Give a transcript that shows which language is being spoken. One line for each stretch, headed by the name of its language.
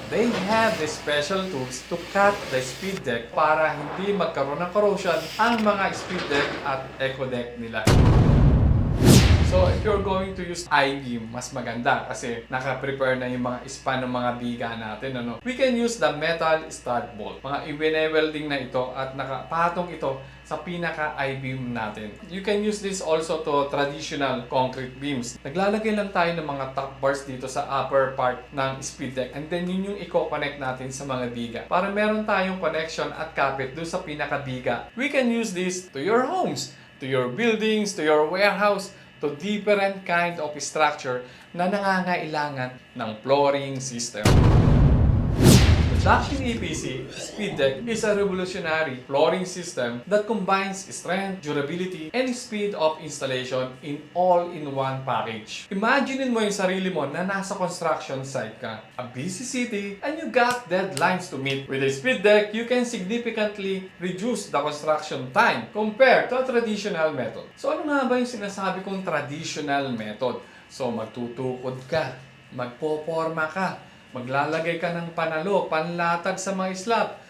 English: They have the special tools to cut the speed deck
Filipino: para hindi magkaroon ng corrosion ang mga speed deck at eco deck nila.
English: So, if you're going to use I-beam,
Filipino: mas maganda kasi naka-prepare na yung mga span ng mga biga natin. Ano?
English: We can use the metal stud bolt.
Filipino: Mga i-welding na ito at nakapatong ito sa pinaka-I-beam natin.
English: You can use this also to traditional concrete beams.
Filipino: Naglalagay lang tayo ng mga top bars dito sa upper part ng speed deck
English: and then
Filipino: yun yung i-connect natin sa mga biga para meron tayong connection at kapit doon sa pinaka-biga.
English: We can use this to your homes, to your buildings, to your warehouse, to different kind of structure
Filipino: na nangangailangan ng flooring system.
English: The Dakshin EPC Speed Deck is a revolutionary flooring system that combines strength, durability, and speed of installation in all-in-one package. Imagine
Filipino: mo yung sarili mo na nasa
English: construction site ka, a busy city, and you got deadlines to meet. With a Speed Deck, you can significantly reduce the construction time compared to a traditional method.
Filipino: So ano nga ba yung sinasabi kong traditional method? So magtutukod ka, magpoporma ka, maglalagay ka ng panalo, panlatag sa mga slab.